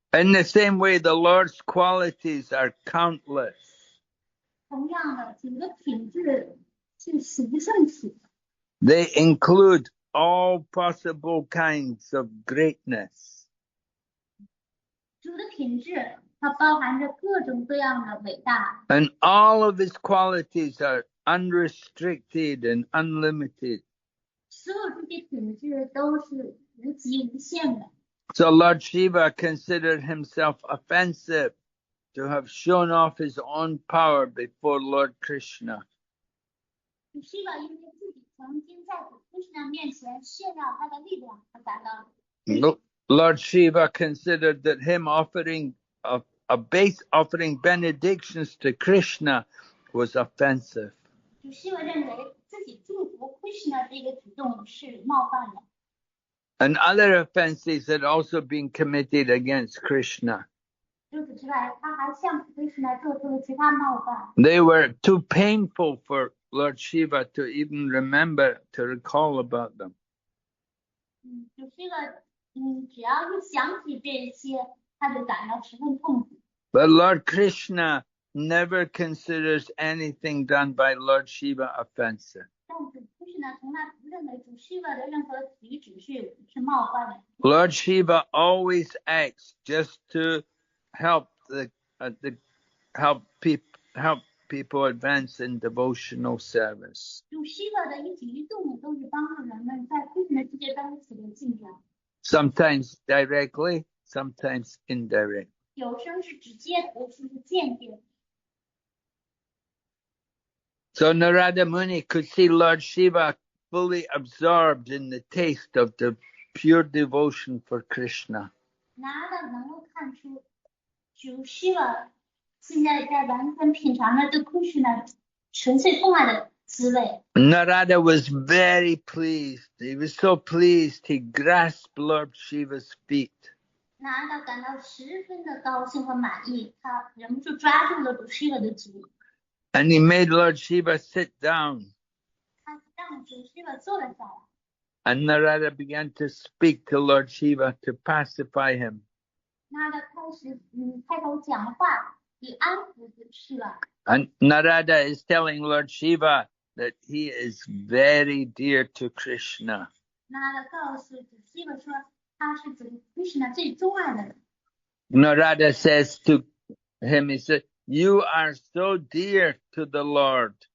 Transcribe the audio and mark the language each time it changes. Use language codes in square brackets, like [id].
[en] In the same way, the Lord's qualities are countless. [zh] 同样的，主的品质是数不胜数。 [en] They include all possible kinds of greatness. [zh] 主的品质，它包含着各种各样的伟大， [en] And all of his qualities are unrestricted and unlimited. [zh] 所有这些品质都是无极无限的。 [en] So Lord Shiva considered himself offensive to have shown off his own power before Lord Krishna. [zh] 主 Shiva 因为自己曾经在主 Krishna 面前炫耀他的力量，而感到 [en] Lord Shiva considered that him offering benedictions to Krishna was offensive. [zh] 主 Shiva 认为自己祝福 Krishna 这个举动是冒犯的。 [en] And other offenses had also been committed against Krishna. [zh] 除此之外，他还向 Krishna 做出了其他冒犯。 [en] They were too painful for Lord Shiva to even remember, to recall about them. [zh] 主 Shiva 只要一想起这些，他就感到十分痛苦。 [en] But Lord Krishna never considers anything done by Lord Shiva offensive. [zh] 但主 Krishna 从来不认为主 Shiva 的任何举止是冒犯的。 [en] Lord Shiva always acts just to help help people advance in devotional service. [zh] 主 Shiva 的一举一动都是帮助人们在 Krishna 的世界当中取得进展。 [en] Sometimes directly, sometimes indirect. [zh] 有时候是直接的，有时候是间接的。 [en] So Narada Muni could see Lord Shiva fully absorbed in the taste of the pure devotion for Krishna. [zh] 拿的能够看出主 Shiva 现在在完全品尝着对 Krishna 纯粹钟爱的滋味。 [en] Narada was very pleased. He was so pleased he grasped Lord Shiva's feet. [zh] 拿的感到十分的高兴和满意，他忍不住抓住了主 Shiva 的足。 [en] And he made Lord Shiva sit down. [zh] 他让主 Shiva 坐了下来。 [en] And Narada began to speak to Lord Shiva to pacify him. [zh] 拿的开头讲话，以安抚主 Shiva。 [en] And Narada is telling Lord Shiva that he is very dear to Krishna. [zh] 拿的告诉主 Shiva 说，他是主 Krishna 最钟爱的人。 [en] Narada says to him, he said, "You are so dear to the Lord."